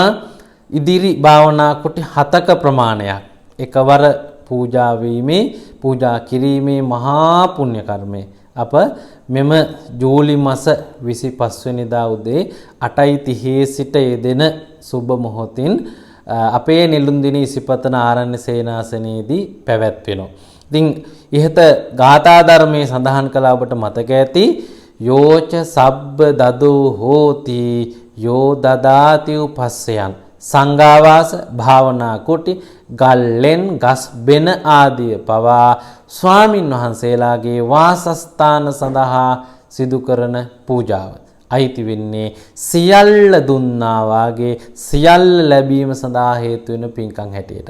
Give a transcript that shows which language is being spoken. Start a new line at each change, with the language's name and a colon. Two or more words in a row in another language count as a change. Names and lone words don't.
Sinhala: ඉදිරි භාවනා කුටි 7ක ප්‍රමාණයක් එකවර පූජා කිරීමේ මහා පුණ්‍ය කර්මය අප මෙම ජූලි මාස 25 වෙනිදා උදේ 8:30 සිට යෙදෙන සුබ මොහොතින් අපේ නෙළුම්දිනී ඉසිපතන ආරණ්‍ය සේනාසනයේදී පැවැත්වෙනවා. ඉතින් ඉහත ගාථා ධර්මයේ සඳහන් කළා ඔබට මතක ඇති
Pali: යෝච සබ්බ දදෝ හෝති යෝ දදාති උපස්සයන්
Sinhala: සංඝාවාස භාවනා කුටි ගල්ලෙන් ගස් බෙන ආදිය පවා ස්වාමින් වහන්සේලාගේ වාසස්ථාන සඳහා සිදු කරන පූජාව අයිති වෙන්නේ සියල්ල දුන්නා වාගේ සියල්ල ලැබීම සඳහා හේතු වෙන පින්කම් හැටියට.